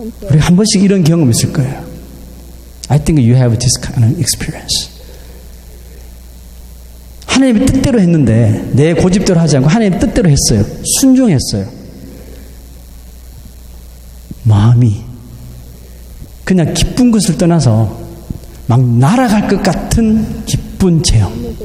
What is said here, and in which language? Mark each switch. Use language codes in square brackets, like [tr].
[ko] 우리 한 번씩 이런 경험 있을 거예요. [en] I think you have this kind of experience. [ko] 하나님의 뜻대로 했는데 내 고집대로 하지 않고 하나님의 뜻대로 했어요. 순종했어요. 마음이 그냥 기쁜 것을 떠나서 막 날아갈 것 같은 기쁜 체험.